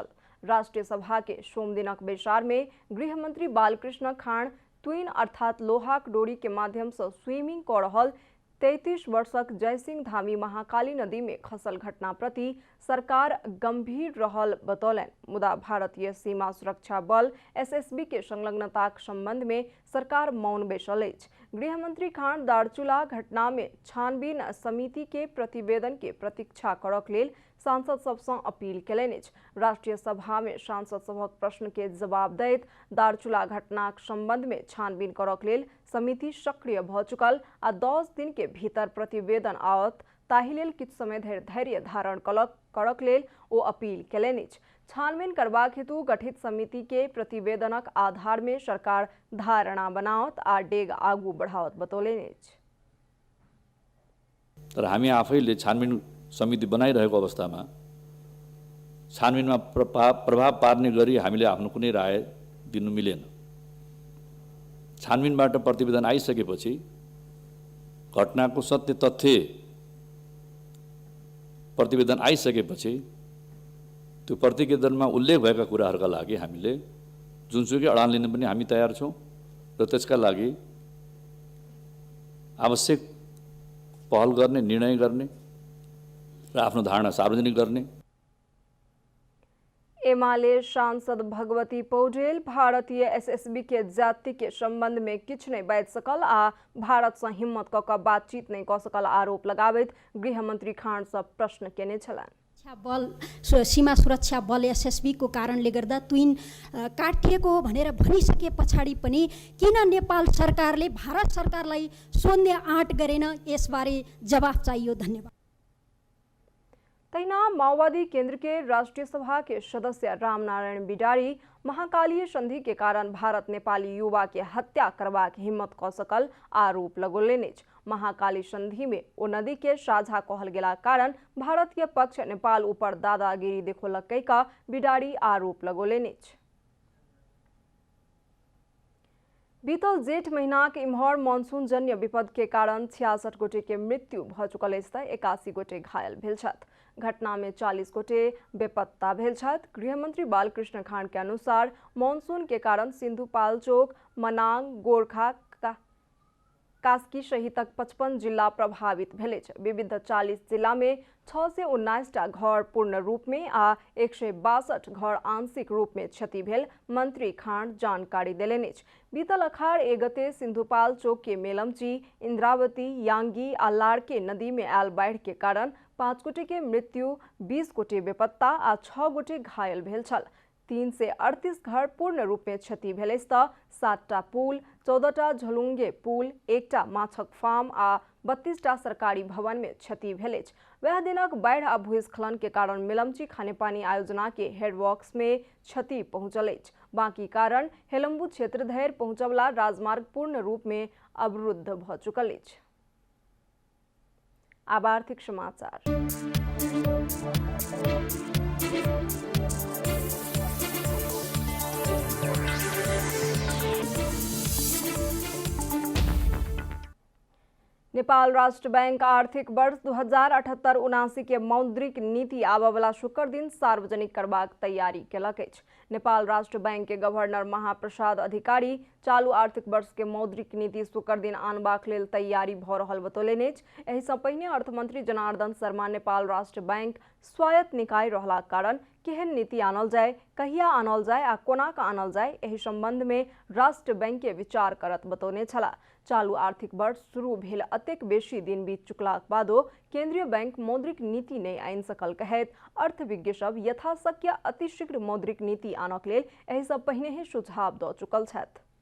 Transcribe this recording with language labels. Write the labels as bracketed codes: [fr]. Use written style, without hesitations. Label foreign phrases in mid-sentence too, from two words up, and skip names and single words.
[mai] राष्ट्रीय सभा के सोम दिनक बैसार में गृह मंत्री बालकृष्ण खान तुइन अर्थात लोहाक डोरी के माध्यम से स्विमिंग कर रहल 33 वर्षक जयसिंह धामी महाकाली नदी में खसल घटना प्रति सरकार गंभीर रहल बतौलनि, मुदा भारतीय सीमा सुरक्षा बल एसएसबी के संलग्नताक संबंध में सरकार मौन बैसल अछि। गृह मंत्री खान दार्चुला घटना में छानबीन समिति के प्रतिवेदन के प्रतीक्षा करक लेल सांसद सबसँ अपील केलनि अछि। राष्ट्रीय सभा में सांसद सभक प्रश्न के जवाब दैत दार्चुला घटनाक संबंध में छानबीन करक लेल समिति सक्रिय भ चुकल आ 10 दिन के भीतर प्रतिवेदन आवत ताहि लेल किछु समय धरि धैर्य धारण करक लेल ओ अपील केलनि अछि। छानबीन करबाक हेतु गठित समिति के प्रतिवेदनक आधार में सरकार धारणा बनावत आ डेग आगू बढ़ावत बतौलनि अछि। [ne] तर हामी आफैले छानबिन समिति बनाइरहेको अवस्थामा छानबिनमा प्रभाव पार्ने गरी हामीले आफ्नो कुनै राय दिनु मिलेन। छानबिनबाट प्रतिवेदन आइसकेपछि घटनाको सत्य तथ्य प्रतिवेदन आइसकेपछि त्यो प्रतिवेदनमा उल्लेख भएका कुराहरूका लागि हामीले जुनसुकै अडान लिन पनि हामी तयार छौँ र त्यसका लागि आवश्यक पहल गर्ने, निर्णय गर्ने र आफ्नो धारणा सार्वजनिक गर्ने एमाले सांसद भगवती पौडेल भारतीय एसएसबी के जाति के संबंध में किछ नहीं बाजि सकल आ भारत से हिम्मत क बातचीत नहीं क सकल आरोप लगाबैत गृहमंत्री खाँड से प्रश्न केने छलान्। बल सीमा सुरक्षा बल एसएसबी को कारणले गर्दा तुइन काटिएको भनेर भनिसके पछाडि पनि किन नेपाल सरकारले भारत सरकारलाई सोध्ने आँट गरेन, यसबारे जवाफ चाहियो। धन्यवाद। [mai] तैना माओवादी केंद्र के राष्ट्रीय सभा के सदस्य रामनारायण बिडारी महाकालीय संधि के कारण भारत नेपाली युवा के हत्या करबाक हिम्मत क सकल आरोप लगौलेने। महाकाली संधि में ओ नदी के साझा कहल गेला कारण भारत के पक्ष नेपाल ऊपर दादागिरी देखौलकै का बिडारी आरोप लगौलेने। बीतल जेठ महीना के इम्हर मानसून जन्य विपद के कारण 66 गोटे के मृत्यु भ चुकल 81 गोटे घायल भेल छथि। घटना में 40 गोटे बेपत्ता भेल छथि। गृहमंत्री बालकृष्ण खाँड के अनुसार मानसून के कारण सिन्धुपाल्चोक, मनाङ, गोरखा, कास्की सहितक 55 जिला प्रभावित भेले। विविध 40 जिला में 619 घर पूर्ण रूप में आ 162 घर आंशिक रूप में क्षति भेल मंत्री खाँड जानकारी देलेने। बीतल अखाड़ 1 गते सिन्धुपाल्चोक के मेलम्ची, इंद्रावती, याङ्गी आ लाड़के नदी में आयल बाढ़ के कारण 5 गोटे के मृत्यु, 20 गोटे बेपत्ता आ 6 गोटे घायल भेल छल। 338 घर पूर्ण रूप में क्षति भेल त 7टा पुल, 14टा झलुङ्गे पुल, 1टा माछक फार्म आ 32टा सरकारी भवन में क्षति भेल। वह दिनक बाढ़ आ भूस्खलन के कारण मेलम्ची खानेपानी आयोजना के हेडवर्क्स में क्षति पहुंचल। बाकी कारण हेलम्बू क्षेत्र धरि पहुंचवला राजमार्ग पूर्ण रूप में अवरुद्ध भ चुकल। अब आर्थिक समाचार। नेपाल राष्ट्र बैंक आर्थिक वर्ष 2078-79 के मौद्रिक नीति आबय वाला शुक्र दिन सार्वजनिक करबाक तैयारी केलक अछि। नेपाल राष्ट्र बैंक के गवर्नर महाप्रसाद अधिकारी चालू आर्थिक वर्ष के मौद्रिक नीति शुक्र दिन आनबाक लेल तैयारी भ रहल बतौलनि अछि। एहि सँ पहिने अर्थमंत्री जनार्दन शर्मा नेपाल राष्ट्र बैंक स्वायत्त निकाय रहला कारण केहन नीति आनल जाय, कहिया आनल जाय आ कोना का आनल जाय, एहि संबंध में राष्ट्र बैंक के विचार करत बतौने छला। चालू आर्थिक वर्ष शुरू भेल अतेक बेसी दिन बीत चुकलाक बादो केंद्रीय बैंक मौद्रिक नीति नहीं आनि सकल कहैत अर्थविज्ञ सब यथाशक्य अतिशीघ्र मौद्रिक नीति आनक लेल एहि सँ पहिने ही सुझाव द चुकल छथि।